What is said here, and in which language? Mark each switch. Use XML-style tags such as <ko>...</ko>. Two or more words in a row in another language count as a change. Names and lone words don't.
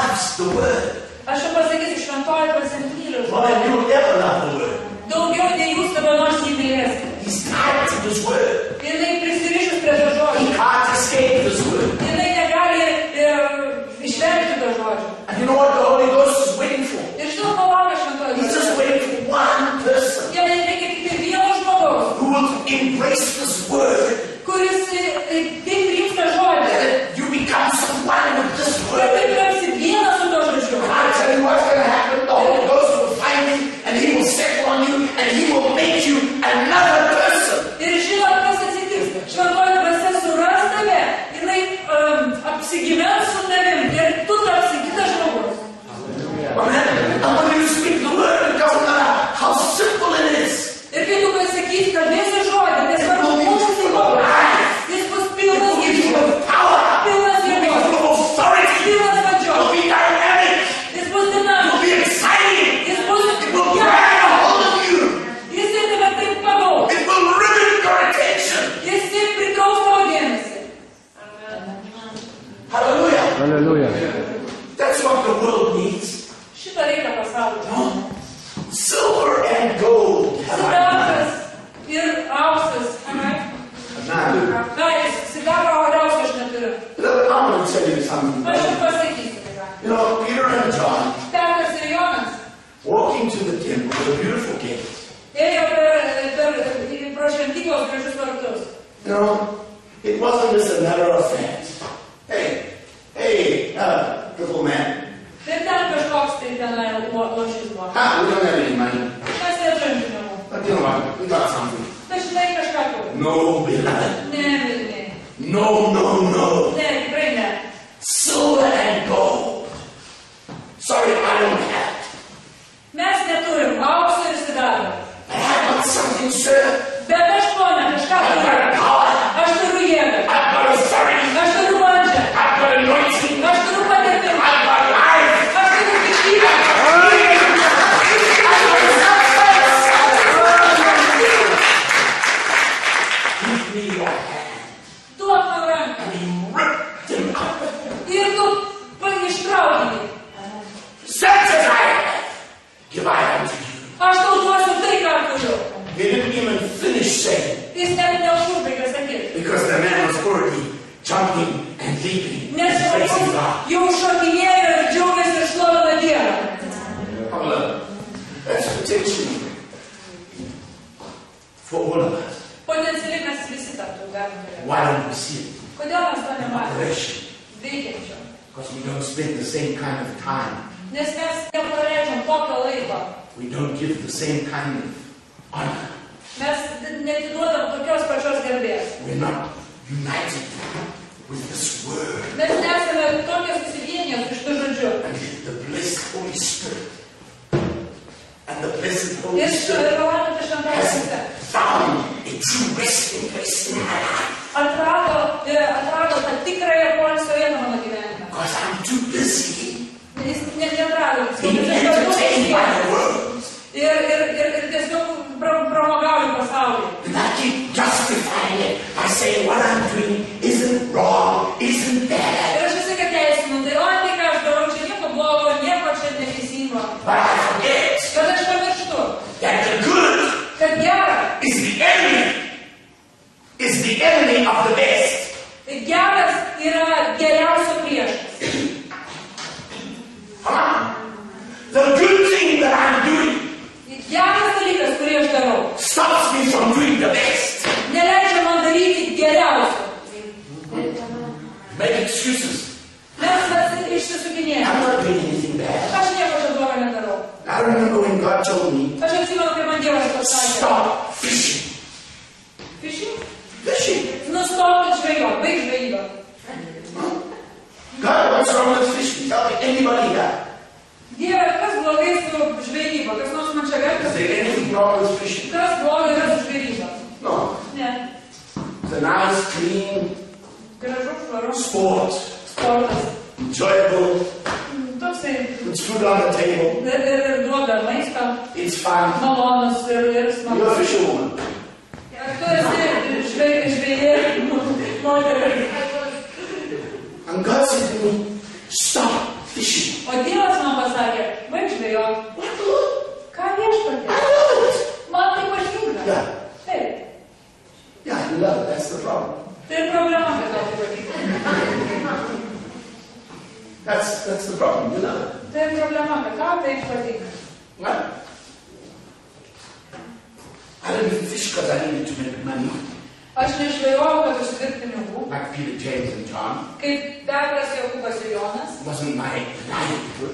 <en>the word.</en> <lt>Aš jums pasakysiu, šventoji dvasia myli</lt> <en>More than</en> <lt>žodį.</lt> <en>you will ever love the word.</en> <lt>Daugiau nei jūs kada nors jį mylėsite.</lt> <en>He's tied to this word.</en> <lt>Jinai prisirišus prie to</lt> <en>He</en> <lt>žodžio.</lt> <en>can't escape this word.</en> <lt>Jinai negali išvengti to žodžio.</lt> <en>And you know what the Holy Ghost is waiting for?</en> <lt>Ir žinau, ko laukia šventoji</lt> <en>He's just</en> <lt>dvasia.</lt> <en>waiting for one person</en> <lt>Jam reikia tik tai vieno žmogaus,</lt> <en>who will embrace this word.</en> <lt>kuris taip priims tą žodį.</lt> <en>That you become someone with this</en> <lt>Kad</lt> <en>word.</en> <lt>taip tapsi vienas su to žodžiu.</lt> <en>I'll tell you what's going to happen. The Holy Ghost will find you and He will settle on you and He will make you another person.</en> <lt>Ir žinot, kas atsitiks. Šventoji dvasia suras tave, jinai apsigyvens su tavim ir tu tapsi kitas žmogus.</lt> <en>Amen. And when you speak the word, it doesn't matter how simple it is.</en> <lt>Ir kai tu pasakysi, kalbėsi žodį, nesvarbu, koks jis bus, jis bus pilnas</lt> <en>It will</en> <lt>gyvybės,</lt> <en>give you power.</en> <lt>pilnas</lt> <en>It will</en> <lt>jėgos,</lt> <en>give you authority.</en> <lt>pilnas</lt> <en>It</en> <lt>valdžios,</lt> <en>will be dynamic.</en> <lt>jis bus</lt> <en>It will</en> <lt>dinamiškas,</lt> <en>be exciting.</en> <lt>jis bus</lt> <en>It will grab a hold of you.</en> <lt>jis ir tave taip pagaus,</lt> <en>It will rivet your attention.</en> <lt>jis ir pritraus tavo dėmesį.</lt> <en>Hallelujah. Hallelujah. That's what the world needs.</en> <lt>Šitą reikia pasaulyje.</lt> <en>No. Silver and gold.</en> <lt>Sidabras ir auksas. Amen. Ką jis, sidabro auksą aš neturiu.</lt> <en>Beloved, I'm going to tell you something.</en> <lt>Aš jums pasakysiu.</lt> <en>You know, Peter and John</en> <lt>Petras ir Jonas</lt> <en>walking to the temple with a beautiful gate.</en> <lt>ėjo pro šventyklos gražius vartus.</lt> <en>You know, it wasn't just a matter of fact. Hey, little man.</en> <lt>Tai ten kažkoks tai tenai lošis buvo.</lt> <en>We don't have any money.</en> <lt>Mes neturim pinigų.</lt> <en>But you know what? We got something.</en> <lt>Tai žinai kažką turi.</lt> <en>No, beloved.</en> <lt>Ne, Vilniai.</lt> <en>No.</en> <lt>Ne, tikrai ne.</lt> <en>Silver and gold. Sorry, I don't have.</en> <lt>Mes neturim aukso ir sidabro.</lt> <en>I have got something, sir.</en> <lt>Bet aš ponė, kažką</lt> <en>I've got</en> <lt>turiu.</lt> <en>power.</en> <lt>Aš turiu jėgą.</lt> <en>I've got authority.</en> <lt>Aš turiu valdžią.</lt> <en>I've got anointing.</en> <lt>Aš turiu patirtimą.</lt> <en>I've got life.</en> <lt>Aš turiu gyvybę.</lt> <en>Give me your hand.</en> <lt>Duok man ranką.</lt> <en>And he ripped him up.</en> <lt>Ir tu ištrauki.</lt> <en>Such as I have, give I unto you.</en> <lt>Aš tau duosiu tai, ką turiu.</lt> <en>They didn't even finish saying,</en> <lt>Jis net neužbaigė sakyti.</lt> <en>because the man was already jumping and leaping</en> <lt>Nes</lt> <en>and praising God.</en> <lt>jau šokinėjo ir džiaugiasi ir šlovina Dievą.</lt> <en>Hallelujah. That's protection for all of us.</en> <lt>Potencialiai mes visi tą galime.</lt> <en>Why don't we see it?</en> <lt>Kodėl mes to nematome?</lt> <en>Operation.</en> <lt>Veikiančio.</lt> <en>Because we don't spend the same kind of time.</en> <lt>Nes mes nepraleidžiam tokio laiko.</lt> <en>We don't give the same kind of honor.</en> <lt>Mes netiduodam tokios pačios garbės.</lt> <en>We're not united with this word.</en> <lt>Mes nesame tokie susivieniję su šitu žodžiu.</lt> <en>And the blessed Holy Spirit. And the blessed Holy</en> <lt>Ir</lt> <en>Spirit</en> <lt>palaiminta šventoji</lt> <en>has</en> <lt>dvasia</lt> <en>found a true resting place in my life.</en> <lt>atrado tą tikrąją poilsio vietą mano gyvenime.</lt> <en>Because I'm too busy</en> <lt>Jis neatrado.</lt> <en>being entertained by the world.</en> <lt>Ir tiesiog pramogauju pasaulį.</lt> <en>And I keep justifying it by saying what I'm doing isn't wrong, isn't bad.</en> <lt>Ir aš visą laiką teisinu, tai ką aš darau, čia nieko blogo, nieko čia neteisingo.</lt> <en>But I forget</en> <lt>Bet aš pamirštu,</lt> <en>that the good</en> <lt>kad gera,</lt> <en>is the enemy of the best.</en> <lt>geras yra geriausio priešas.</lt> <en>The good thing that I'm doing</en> <lt>Geras dalykas, kurį aš darau,</lt> <en>stops me from doing the best.</en> <lt>neleidžia man daryti geriausio.</lt> <en>Make excuses.</en> <lt>Mes išsisukinėjame.</lt> <en>I'm not doing anything bad.</en> <lt>Aš nieko čia blogo nedarau.</lt> <en>I remember when God told me,</en> <lt>Aš atsimenu, kai man Dievas pasakė.</lt> <en>stop fishing. Fishing? Fishing.</en> <lt>Nustokit žvejot, baig žvejybą.</lt> <en>God, what's wrong with fishing? Tell me, anybody here?</en> <lt>Dieve, kas blogai su žvejyba? Kas nors man čia</lt> <en>Is</en> <lt>vertas?</lt> <en>there anything wrong with fishing?</en> <lt>Kas blogai yra su žvejyba?</lt> <en>No.</en> <lt>Ne.</lt> <en>It's a nice, clean</en> <lt>Gražu, švaru.</lt> <en>sport.</en> <lt>Sportas.</lt> <en>Enjoyable.</en> <lt>Toksai</lt> <en>It's food on the table.</en> <lt>ir duoda maistą.</lt> <en>It's fun.</en> <lt>Malonus ir</lt> <en>You're a</en> <lt>smagus.</lt> <en>fisherwoman.</en> <lt>Tu esi žvejė, moteris.</lt> <en>And God said to me, stop fishing.</en> <lt>O O Dievas man pasakė, baig žvejot. Ką viešpatie? Man tai patinka. Taip.</lt> <en>Yeah, you love it. That's the problem.</en> <lt>Tai problema, kad tau tai patinka.</lt> <en>That's the problem. You love it.</en> <lt>Tai problema, kad tau tai patinka.</lt> <en>What? I didn't fish because I needed to make money.</en> <lt>Aš nežvejojau, kad užsidirbti pinigų.</lt> <en>Like Peter, James, and John.</en> <lt>Kaip Petras, Jokūbas ir Jonas.</lt> <en>It wasn't my livelihood.</en>